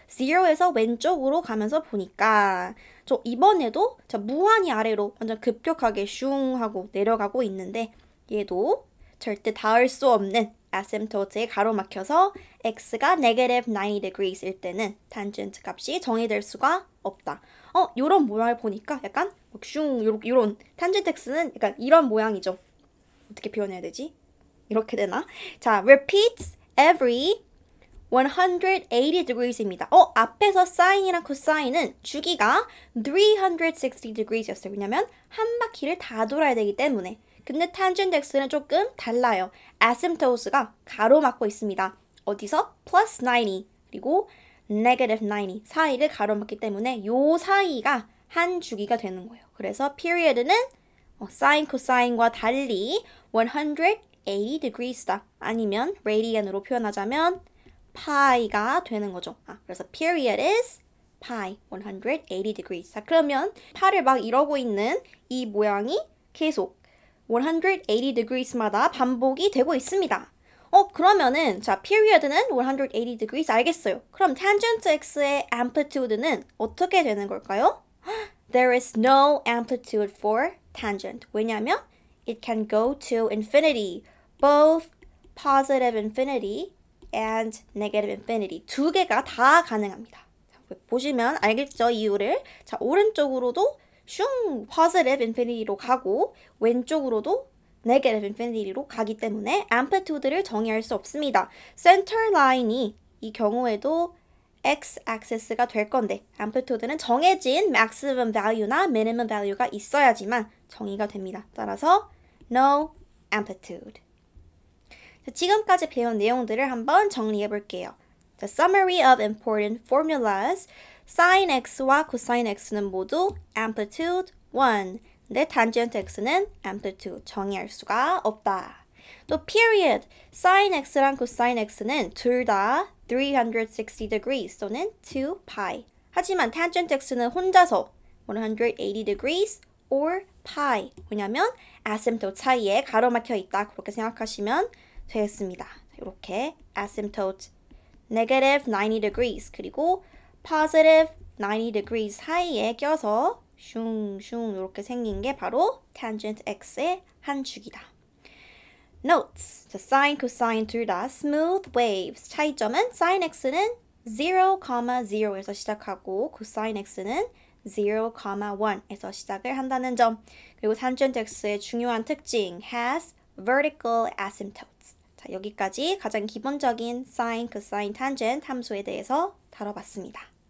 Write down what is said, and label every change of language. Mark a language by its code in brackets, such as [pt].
[ko] 0에서 왼쪽으로 가면서 보니까 이번에도 무한히 아래로 완전 급격하게 슝 하고 내려가고 있는데 얘도 절대 닿을 수 없는 asymptote에 가로막혀서 x가 negative 90 degrees일 때는 tangent 값이 정의될 수가 없다. 요런 모양을 보니까 약간 슝 요런 tangent x는 약간 이런 모양이죠. 어떻게 표현해야 되지? 이렇게 되나? [en] 자, repeats every 180 degrees입니다. [ko] 앞에서 sine이랑 cosine은 주기가 360 degrees였어요. 왜냐면 한 바퀴를 다 돌아야 되기 때문에. 근데 tangent x는 조금 달라요. asymptotes가 가로막고 있습니다. 어디서? plus 90 그리고 negative 90 사이를 가로막기 때문에 요 사이가 한 주기가 되는 거예요. 그래서 period는 sine, cosine과 달리 180 degrees다. 아니면 radian으로 표현하자면 파이가 되는 거죠. 그래서 [en] period is pi, 180 degrees. [ko] 자, 그러면 파를 막 이러고 있는 이 모양이 계속 180 degrees마다 반복이 되고 있습니다. 그러면은 자, period는 180 degrees 알겠어요. 그럼 tangent x의 amplitude는 어떻게 되는 걸까요? [en] There is no amplitude for tangent. [ko] 왜냐면 [en] it can go to infinity, both positive infinity and negative infinity. [ko] 두 개가 다 가능합니다. 자, 보시면 알겠죠? 이유를. 자, 오른쪽으로도 슝 positive infinity로 가고 왼쪽으로도 negative infinity로 가기 때문에 amplitude를 정의할 수 없습니다. center line이 이 경우에도 x-axis가 될 건데 amplitude는 정해진 maximum value나 minimum value가 있어야지만 정의가 됩니다. 따라서 no amplitude. 지금까지 배운 내용들을 한번 정리해 볼게요. [en] The summary of important formulas. [ko] sin x와 cosine x는 모두 amplitude 1. 근데 tangent x는 amplitude 정의할 수가 없다. 또 period. sin x랑 cosine x는 둘 다 360 degrees 또는 2pi. 하지만 tangent x는 혼자서 180 degrees or pi. 왜냐면 asymptote 사이에 가로막혀 있다. 그렇게 생각하시면 되겠습니다. 이렇게 asymptote negative 90 degrees 그리고 positive 90 degrees 사이에 껴서 슝슝 이렇게 생긴 게 바로 tangent x의 한 축이다. [en] Notes. [ko] 자, sine, cosine 둘 다 smooth waves. 차이점은 sin x는 0, 0에서 시작하고 cosine x는 0, 1에서 시작을 한다는 점. 그리고 tangent x의 중요한 특징 [en] has vertical asymptotes. [ko] 자, 여기까지 가장 기본적인 sin, cosine, tangent 함수에 대해서 다뤄봤습니다.